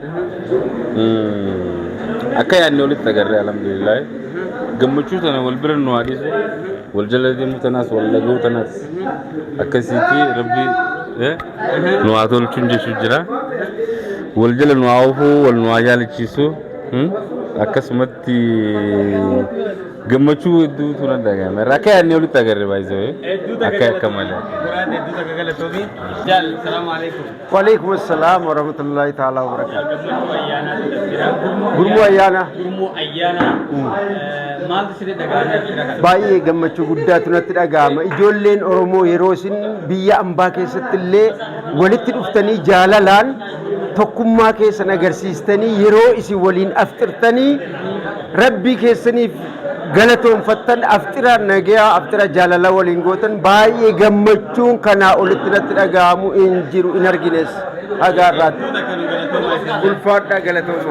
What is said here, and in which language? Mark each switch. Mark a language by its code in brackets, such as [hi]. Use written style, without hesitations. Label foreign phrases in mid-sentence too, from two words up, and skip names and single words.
[om] Akka yaadne walitti agarree alhamdulillah gammachuu tana wal bira nu haadhisu wal jala deemuu tanaas wal dhaga'uu tanaas akkasitti rabbi nu haa tolchuun jechuun jira wal jala nu haa oofuu wal nu haa jaalachiisu akkasumatti gammachuu hedduutu na dhagahame akka yaadne walitti agarree baay'isee akka malee. [ar] وعليكم السلام ورحمة الله تعالى وبركاته. [om] Gurmuu ayyaana. Maaltu sitti dhagahame? Baay'ee gammachuu guddaatu natti dhagahama. Ijoolleen Oromoo yeroo isin biyya ambaa keessatti illee walitti dhuftanii jaalalaan tokkummaa keessan agarsiistanii yeroo isin waliin afxirtanii rabbii keessaniif galatoonfattan aftira nagayaa aftira jaalala waliin gootan baay'ee gammachuun kanaa olitti natti dhagahamu hin jiru hin argines hagaarraatti ulfaadhaa galatooma.